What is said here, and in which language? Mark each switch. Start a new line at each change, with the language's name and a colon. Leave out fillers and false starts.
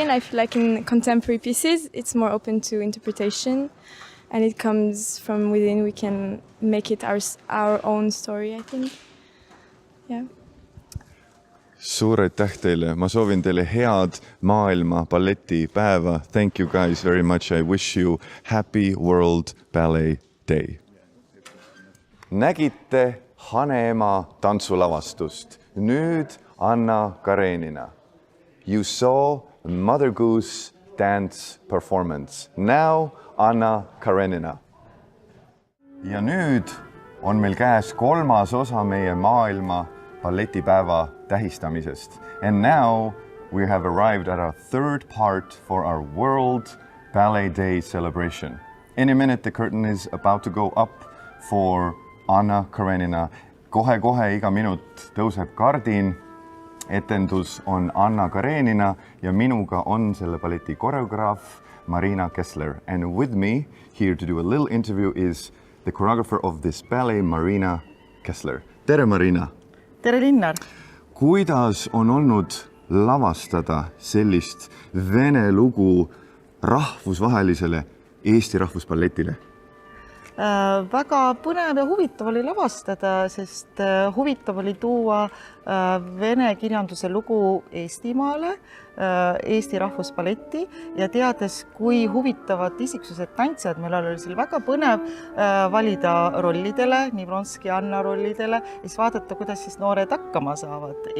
English: And I feel like in contemporary pieces, it's more open to interpretation and it comes from within. We can make it our own story, I think. Yeah.
Estonian: Suur aitäh teile. Ma soovin teile head maailma balletipäeva.
English: Thank you guys very much. I wish you happy World Ballet Day.
Estonian: Nägite Hane ema tantsulavastust. Nüüd Anna Karenina.
English: You saw Mother Goose dance performance. Now Anna Karenina.
Estonian: Ja nüüd on meil käes kolmas osa meie maailma balletipäeva tähistamisest.
English: And now we have arrived at our third part for our World Ballet Day celebration. In a minute, the curtain is about to go up for Anna Karenina.
Estonian: Kohe iga minut tõuseb kardin. Etendus on Anna Karenina ja minuga on selle balleti koreograaf Marina Kessler.
English: And with me here to do a little interview is the choreographer of this ballet, Marina Kessler.
Estonian: Tere, Marina! Tere, Linnar! Kuidas on olnud lavastada sellist vene lugu rahvusvahelisele Eesti Rahvusballetile? Väga põnev ja huvitav oli lavastada, sest huvitav oli tuua vene kirjanduse lugu Eestimaale, Eesti Rahvusballetti ja teades, kui huvitavad isiksused tantsijad, meil oli seal väga põnev valida rollidele, nii Vronski ja Anna rollidele, ja siis vaadata, kuidas siis noored hakkama saavad.